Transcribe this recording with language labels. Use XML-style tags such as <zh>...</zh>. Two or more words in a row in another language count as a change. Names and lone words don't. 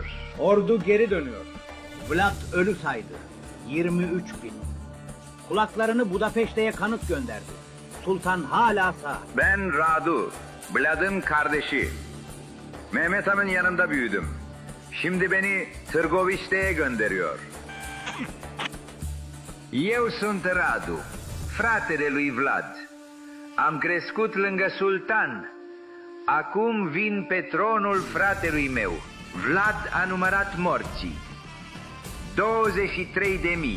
<tr>Ordu geri dönüyor. Vlad ölü saydı. 23.000. Kulaklarını Budapeşte'ye kanıt gönderdi. Sultan hala sağ. Ben Radu, Vlad'ın kardeşi. Mehmet Han'ın yanında büyüdüm. Şimdi beni Târgoviște'ye gönderiyor.</tr> <ro>Eu sunt Radu, fratele lui Vlad. Am crescut lângă sultan. Acum vin pe tronul fratelui meu. Vlad a numărat morții. 23.000.</ro>